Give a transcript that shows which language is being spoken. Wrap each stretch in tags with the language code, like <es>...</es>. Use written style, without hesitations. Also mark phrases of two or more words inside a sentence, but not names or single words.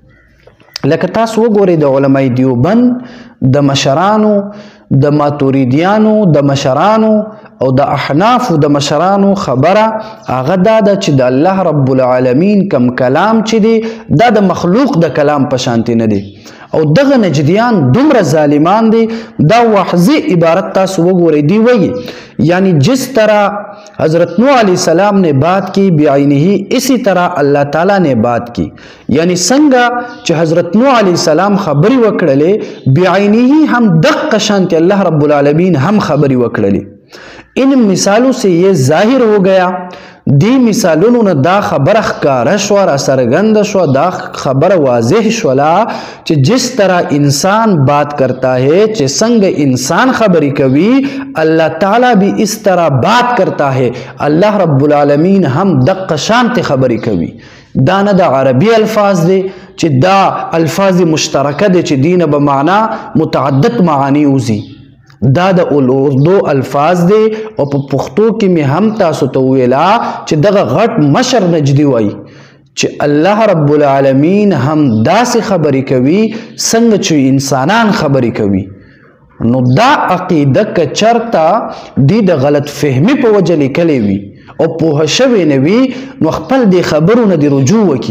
<ps>لکه تاسو وګورئ د علماء دیوبند د مشرانو د ماتوریدیانو د مشرانو او د احنافو د مشرانو خبره هغه دا ده چې د الله رب العالمین کم کلام چې دی دا د مخلوق د کلام په شانتي نه دی. او دغه نجدیان دومره ظالمان دی. دا واحظی عبارت تاسو وګورئ دی وایي یعنی</ps> <ur>جس طرح حضرت نوح علیہ السلام نے بات کی بعینہی اسی طرح اللہ تعالیٰ نے بات کی.</ur> <ps>یعنی څنګه چې حضرت نوح علیہ السلام خبری وکړلې بعینہی هم دقیق شانتی اللہ رب العالمین هم خبری وکړلې.</ps> <ur>ان مثالوں سے یہ ظاہر ہو گیا</ur> <ps>دی مثالونو نه دا خبر ښکاره شوه را څرګنده شوه دا خبر واضح شولا چې</ps> <ur>جس طرح انسان بات کرتا ہے</ur> <ps>چې څنګه انسان خبری کوي</ps> <ur>اللہ تعالیٰ بھی اس طرح بات کرتا ہے.</ur> <ps>اللہ رب العالمین هم دقیق شانت خبری کوي. دا نه د عربی الفاظ دی چې دا الفاظ مشترکه دی چې دینه به معنا متعدد معانی اوزي. دا د اردو الفاظ دی او په پښتو کې می هم تاسو ته ویلا چې دغه غټ مشر نجدي وای چې الله رب العالمین هم داسې خبرې کوي څنګه چې انسانان خبرې کوي. نو دا عقیده که چرته دی د غلط فهمی په وجه لیکلی وي او پوه شوی نه وي نو خپل دی خبرونه دی رجوع وکي.</ps>